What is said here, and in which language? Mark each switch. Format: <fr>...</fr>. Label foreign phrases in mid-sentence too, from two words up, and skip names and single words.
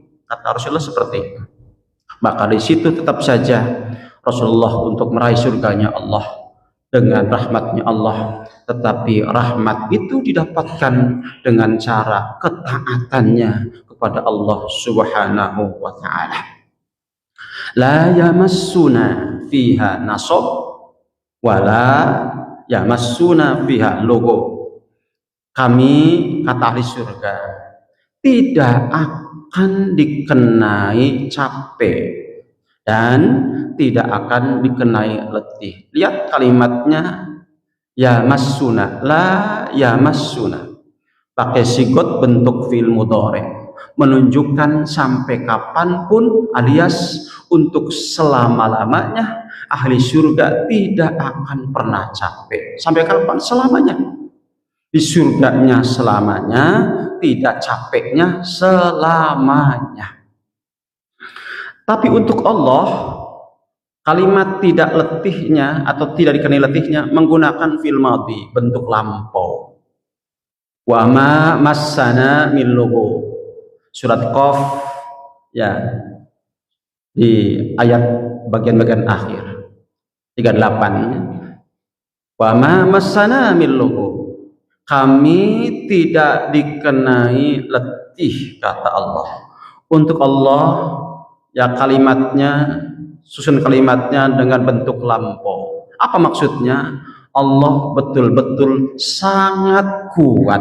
<id>Kata Rasulullah seperti itu. Maka di situ tetap saja Rasulullah untuk meraih surganya Allah dengan rahmatnya Allah, tetapi rahmat itu didapatkan dengan cara ketaatannya kepada Allah</id> <ar>سبحانه وتعالى. لا يمسنا فيها نصب ولا يمسنا فيها لغوب.</ar> <id>Kami, kata ahli surga, tidak akan dikenai capek dan tidak akan dikenai letih. Lihat kalimatnya,</id> <ar>يمسنا، لا يمسنا,</ar> <id>pakai sigot bentuk</id> <ar>فعل مضارع,</ar> <id>menunjukkan sampai kapanpun alias untuk selama-lamanya ahli surga tidak akan pernah capek. Sampai kapan? Selamanya. Di surganya selamanya, tidak capeknya selamanya. Tapi untuk Allah, kalimat tidak letihnya atau tidak dikenai letihnya menggunakan</id> <ar>فعل ماض,</ar> <id>bentuk lampau.</id> <ar>وما مسنا من لغوب.</ar> <id>Surat Qaf ya, di ayat bagian-bagian akhir 38.</id> <ar>وما مسنا من لغوب.</ar> <id>Kami tidak dikenai letih, kata Allah. Untuk Allah ya kalimatnya, susun kalimatnya dengan bentuk lampau. Apa maksudnya? Allah betul-betul sangat kuat.</id>